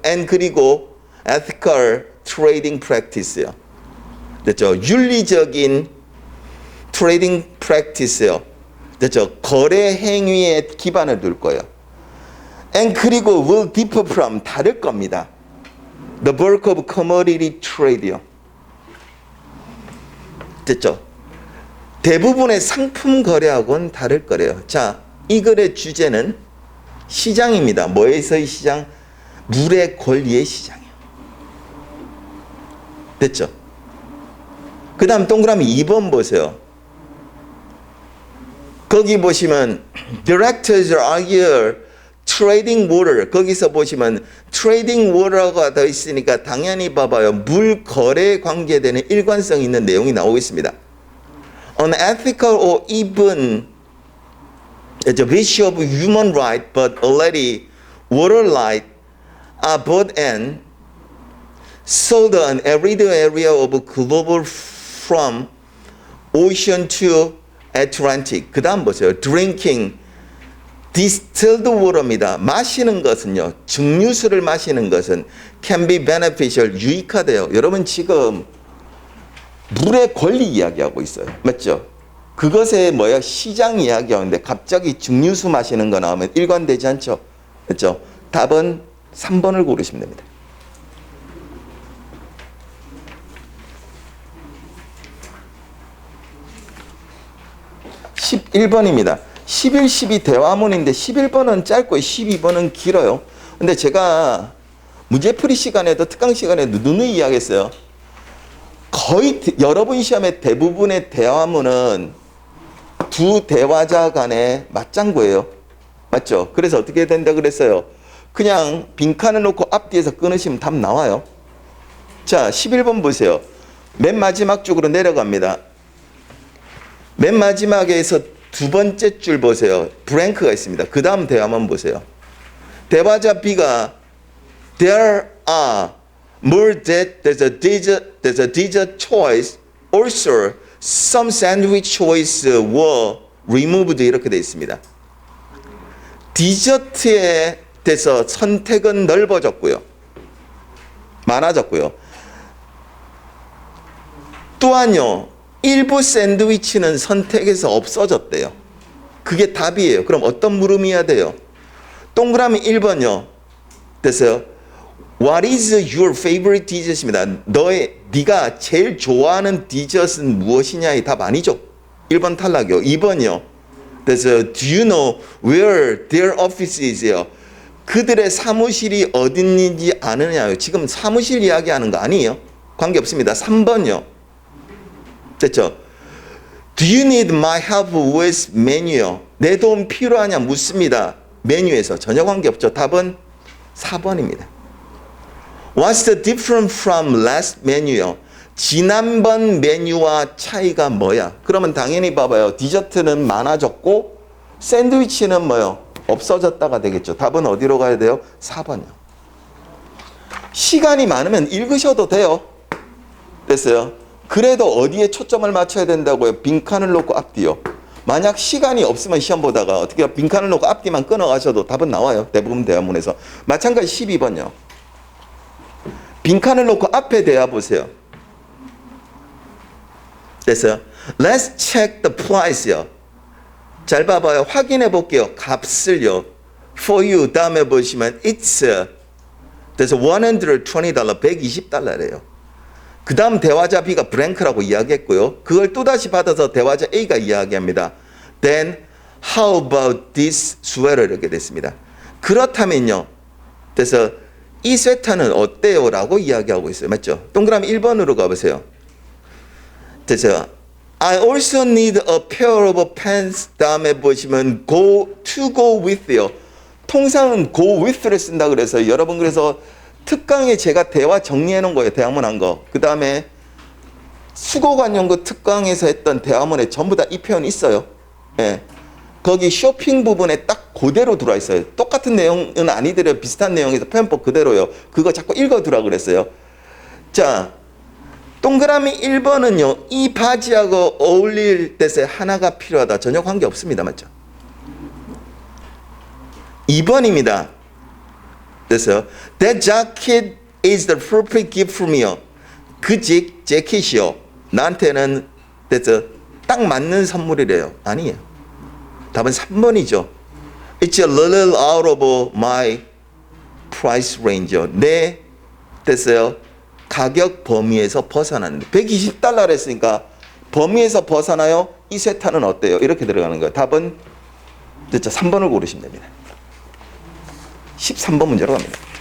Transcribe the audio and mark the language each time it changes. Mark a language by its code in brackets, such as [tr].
[en] and [ko] 그리고 [en] ethical trading practice요. [ko] 됐죠? 윤리적인 트레이딩 프랙티스요. 됐죠? 거래 행위에 기반을 둘 거예요. [en] and [ko] 그리고 [en] will differ from [ko] 다를 겁니다. [en] the bulk of commodity trade요. [ko] 됐죠? 대부분의 상품 거래하고는 다를 거래요. 자, 이 글의 주제는 시장입니다. 뭐에서의 시장? 물의 권리의 시장이요. 됐죠? 그 다음 동그라미 2번 보세요. 거기 보시면 [en] Directors argue trading water [ko] 거기서 보시면 [en] trading water [ko] 가 더 있으니까 당연히 봐봐요. 물 거래에 관계되는 일관성 있는 내용이 나오고 있습니다. [en] Unethical or even the breach of human right but already water right are bought and sold an everyday area of global from ocean to Atlantic. [ko] 그 다음 보세요. [en] Drinking distilled water입니다. [ko] 마시는 것은요. 증류수를 마시는 것은 [en] can be beneficial. [ko] 유익하대요. 여러분 지금 물의 권리 이야기하고 있어요. 맞죠? 그것에 뭐야? 시장 이야기하는데 갑자기 증류수 마시는 거 나오면 일관되지 않죠? 그렇죠? 답은 3번을 고르시면 됩니다. 11번입니다. 11, 12 대화문인데 11번은 짧고 12번은 길어요. 근데 제가 문제풀이 시간에도 특강 시간에도 누누이 이야기했어요. 거의 여러분 시험의 대부분의 대화문은 두 대화자 간의 맞장구예요. 맞죠? 그래서 어떻게 된다 그랬어요? 그냥 빈칸을 놓고 앞뒤에서 끊으시면 답 나와요. 자, 11번 보세요. 맨 마지막 쪽으로 내려갑니다. 맨 마지막에서 두 번째 줄 보세요. 브랭크가 있습니다. 그 다음 대화만 보세요. 대화자 B가 [en] There are more that there's a dessert choice. Also, some sandwich choice were removed. [ko] 이렇게 되어 있습니다. 디저트에 대해서 선택은 넓어졌고요. 많아졌고요. 또한요. 일부 샌드위치는 선택에서 없어졌대요. 그게 답이에요. 그럼 어떤 물음이어야 돼요? 동그라미 1번요. 됐어요? [en] What is your favorite dessert입니다. [ko] 네가 제일 좋아하는 디저트는 무엇이냐의 답 아니죠. 1번 탈락이요. 2번이요. [en] 그래서 Do you know where their office is요? [ko] 그들의 사무실이 어디 있는지 아느냐요. 지금 사무실 이야기하는 거 아니에요. 관계없습니다. 3번이요. 됐죠? [en] Do you need my help with menu? [ko] 내 도움 필요하냐 묻습니다. 메뉴에서 전혀 관계없죠. 답은 4번입니다. [en] What's the difference from last menu? [ko] 지난번 메뉴와 차이가 뭐야? 그러면 당연히 봐봐요. 디저트는 많아졌고 샌드위치는 뭐요? 없어졌다가 되겠죠. 답은 어디로 가야 돼요? 4번이요. 시간이 많으면 읽으셔도 돼요. 됐어요? 그래도 어디에 초점을 맞춰야 된다고요? 빈칸을 놓고 앞뒤요. 만약 시간이 없으면 시험 보다가 어떻게 빈칸을 놓고 앞뒤만 끊어가셔도 답은 나와요. 대부분 대화문에서. 마찬가지 12번요. 빈칸을 놓고 앞에 대화 보세요. 됐어요? [en] Let's check the price [ko] 요. 잘 봐봐요. 확인해 볼게요. 값을요. [en] For you [ko] 다음에 보시면 [en] it's [ko] 그래서 $120 $120래요. 그 다음 대화자 B가 브랭크라고 이야기했고요. 그걸 또다시 받아서 대화자 A가 이야기합니다. [en] Then how about this sweater? [ko] 이렇게 됐습니다. 그렇다면요. 그래서 이 스웨터는 어때요? 라고 이야기하고 있어요. 맞죠? 동그라미 1번으로 가보세요. 그래서 [en] I also need a pair of pants [ko] 다음에 보시면 [en] go with요. [ko] 통상은 [en] go with [ko] 를 쓴다 그래서 여러분 그래서 특강에 제가 대화 정리해 놓은 거예요. 대화문 한 거. 그 다음에 수고관연구 특강에서 했던 대화문에 전부 다 이 표현이 있어요. 예. 거기 쇼핑 부분에 딱 그대로 들어와 있어요. 똑같은 내용은 아니더라도 비슷한 내용에서 표현법 그대로요. 그거 자꾸 읽어두라 그랬어요. 자, 동그라미 1번은요. 이 바지하고 어울릴 때에 하나가 필요하다. 전혀 관계없습니다. 맞죠? 2번입니다. 됐어요. [en] That jacket is the perfect gift for me. [ko] 그 재킷이요. 나한테는 됐어. 딱 맞는 선물이래요. 아니에요. 답은 3번이죠. [en] It's a little out of my price range요. [ko] 내 됐어요. 가격 범위에서 벗어나는데 $120를 했으니까 범위에서 벗어나요. 이 세타는 어때요? 이렇게 들어가는 거예요. 답은 됐죠. 3번을 고르시면 됩니다. 13번 문제로 갑니다.